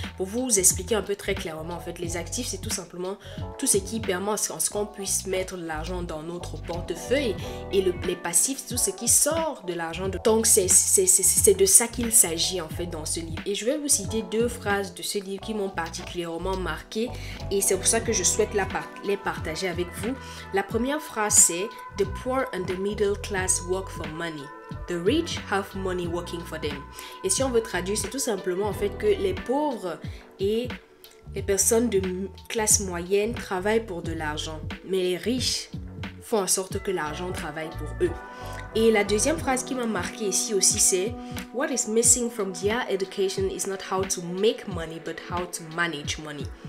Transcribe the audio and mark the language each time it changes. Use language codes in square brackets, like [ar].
[fr] Pour vous expliquer un peu très clairement, en fait, les actifs, c'est tout simplement tout ce qui permet à ce qu'on puisse mettre de l'argent dans notre portefeuille. Et les passifs, c'est tout ce qui sort de l'argent. Donc, c'est de ça qu'il s'agit, en fait, dans ce livre. Et je vais vous citer 2 phrases de ce livre qui m'ont particulièrement marqué et c'est pour ça que je souhaite les partager avec vous. La première phrase c'est [en] The poor and the middle class work for money. The rich have money working for them. [fr] Et si on veut traduire, c'est tout simplement en fait que les pauvres et les personnes de classe moyenne travaillent pour de l'argent, mais les riches font en sorte que l'argent travaille pour eux. Et la deuxième phrase qui m'a marqué ici aussi c'est [en] What is missing from their education is not how to make money but how to manage money.